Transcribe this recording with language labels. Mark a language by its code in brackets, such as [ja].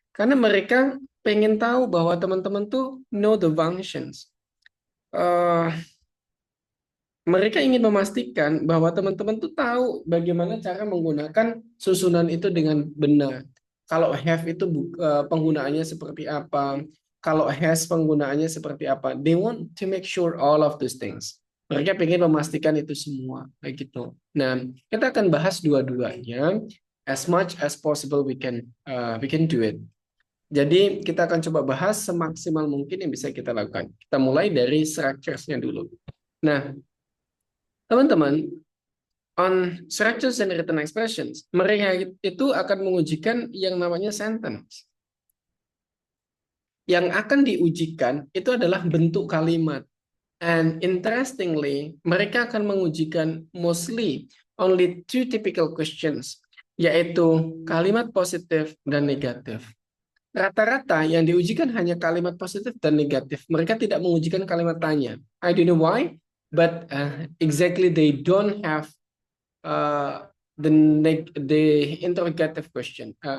[id] Karena mereka pengen tahu bahwa teman-teman tuh [en] know the functions. [id] Mereka ingin memastikan bahwa teman-teman tuh tahu bagaimana cara menggunakan susunan itu dengan benar. Kalau have itu penggunaannya seperti apa, kalau has penggunaannya seperti apa. [en] They want to make sure all of those things. [id] Mereka ingin memastikan itu semua, kayak gitu. Nah, kita akan bahas dua-duanya. [en] As much as possible we can do it. [id] Jadi kita akan coba bahas semaksimal mungkin yang bisa kita lakukan. Kita mulai dari structures-nya dulu. Nah, teman-teman, [en] on structures and written expressions, [id] mereka itu akan mengujikan yang namanya sentence. Yang akan diujikan itu adalah bentuk kalimat. [en] And interestingly, [id] mereka akan mengujikan [en] mostly only two typical questions, [id] yaitu kalimat positif dan negatif. Rata-rata yang diujikan hanya kalimat positif dan negatif. Mereka tidak mengujikan kalimat tanya. [en] I don't know why, but exactly they don't have the interrogative question.